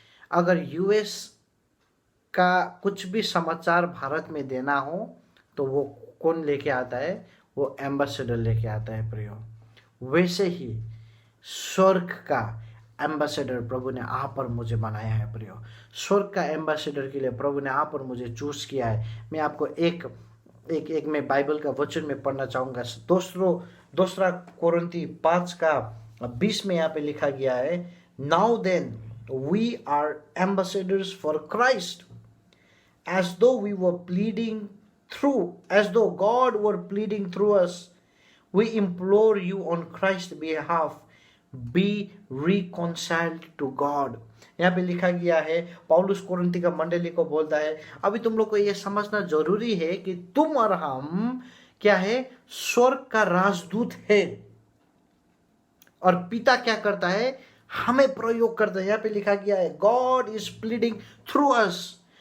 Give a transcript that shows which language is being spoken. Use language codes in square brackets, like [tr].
[hi] अगर यूएस का कुछ भी समाचार भारत में देना हो तो वो कौन लेके आता है, वो एम्बेसडर लेके आता है प्रियो। वैसे ही स्वर्ग का एम्बेसडर प्रभु ने आप पर मुझे बनाया है प्रियो। स्वर्ग का एम्बेसडर के लिए प्रभु ने आप पर मुझे चूज किया है। मैं आपको एक मैं बाइबल का वचन में पढ़ना चाहूँगा। दूसरा कोरिन्थी 5:20 में यहाँ पे लिखा गया है, [en] Now then we are ambassadors for Christ, as though we were pleading through, as though God were pleading through us, we implore you on Christ's behalf, be reconciled to God. [hi] यहाँ पे लिखा गया है, पौलुस कोरिन्थी का मंडली को बोलता है, अभी तुम लोग को ये समझना जरूरी है कि तुम और हम क्या है, स्वर्ग का राजदूत है, और पिता क्या करता है, हमें प्रयोग करता है। यहाँ पे लिखा गया है, [en] God is pleading through us.